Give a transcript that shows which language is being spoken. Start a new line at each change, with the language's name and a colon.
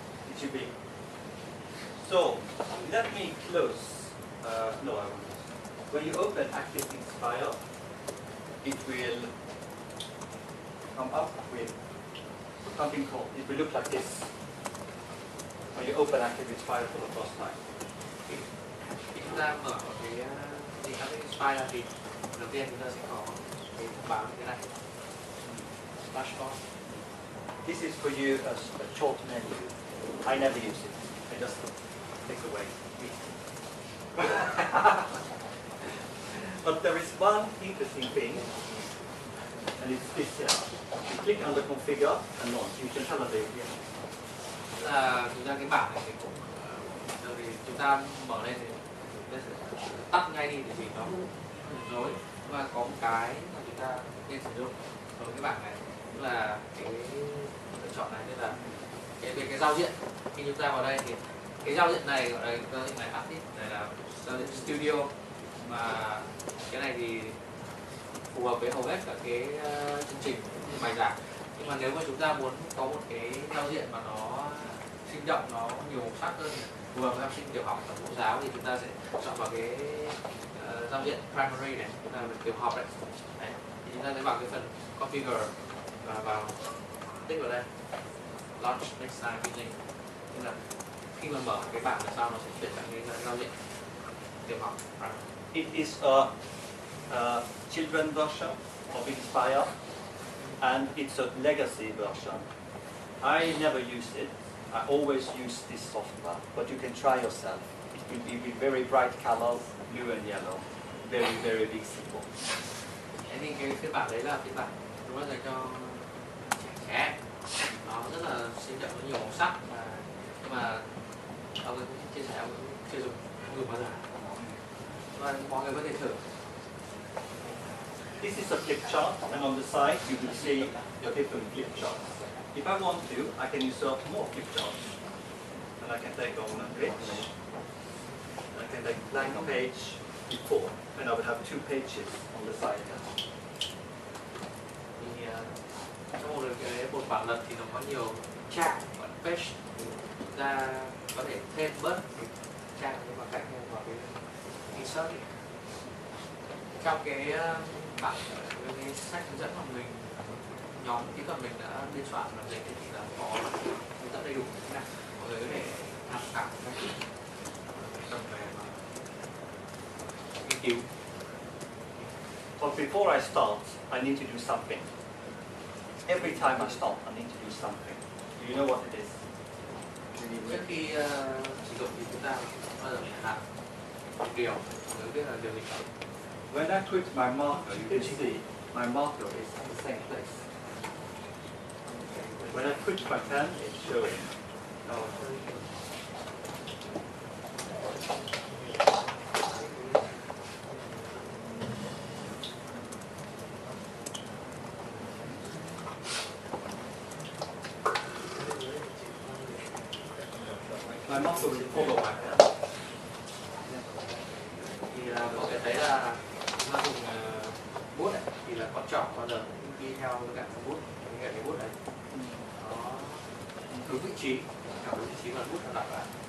English: It should be. So, let me close. No, I won't. When you open Active Inspire, it will come up with something called, it will look like this. When you open Active Inspire for the first time.
Vietnamese: khi chúng ta mở cái Active Inspire thì đầu tiên chúng ta sẽ có cái thông báo như thế này.
English: Dashboard. This is for you as a short menu. I never use it. I just take away. But there is one interesting thing, and it's this here. You click on the configure and launch. You can tell it here.
Vietnamese: Là thực ra cái bảng này thì cũng vì chúng ta mở lên thì chúng ta sẽ tắt ngay đi vì nó rối, và có một cái mà chúng ta nên sử dụng ở cái bảng này tức là cái lựa chọn này, nên là cái giao diện khi chúng ta vào đây thì cái giao diện này gọi là giao diện này Artist, này là giao diện Studio, mà cái này thì phù hợp với hầu hết các cái chương trình bài giảng. Nhưng mà nếu mà chúng ta muốn có một cái giao diện mà nó sinh động, nó nhiều màu sắc hơn, phù hợp với học sinh tiểu học và mẫu giáo, thì chúng ta sẽ chọn vào cái giao diện primary này, chúng ta là tiểu học đấy. Thì chúng ta sẽ vào cái phần configure và vào tích vào đây
English: launch next time using,
Vietnamese: tức là khi mà mở cái bảng sau nó sẽ chuyển sang cái giao diện tiểu học.
English: It is a children version of Inspire, and it's a legacy version. I never use it. I always use this software, but you can try yourself. It will be with very bright colors, blue and yellow, very, very big symbol.
Vietnamese: Thế thì cái phiên bản đấy là phiên bản đúng là dành cho trẻ em, nó rất là sinh động, với nhiều màu sắc, nhưng mà ông ấy cũng chia sẻ ông ấy chưa dùng bao giờ, và mọi người có thể thử.
English: This is a flip chart, and on the side you will see your different flip charts. If I want to, I can insert more flip charts, and I can take on a bridge. I can take blank page before, and I would have 2 pages on the side here.
Vietnamese: Thì trong một bản lật thì nó có nhiều trang, bản page, thì chúng ta có thể thêm bớt trang bằng cách vào cái insert. Trong cái bản cái sách hướng dẫn mà mình nhóm kỹ thuật mình đã biên soạn làm dịch thì là có hướng dẫn đầy đủ thế này, mọi người có thể tham khảo các tầm về mà nghiên cứu.
English: But before I start, I need to do something. Every time I start, I need to do something. Do you know what it is?
Vietnamese: Trước khi sử dụng thì chúng ta bao giờ phải làm một điều, mới biết là điều gì.
English: When I quit my marker, you can see my marker is in the same place. When I quit my pen, it's showing. my muscle will follow my hand.
Vietnamese: Thì là có thể thấy là chúng ta dùng bút này thì là con trỏ bao giờ cũng đi theo với cả con bút, với cả cái bút đấy nó đúng vị trí, theo đúng vị trí mà bút nó đặt vào.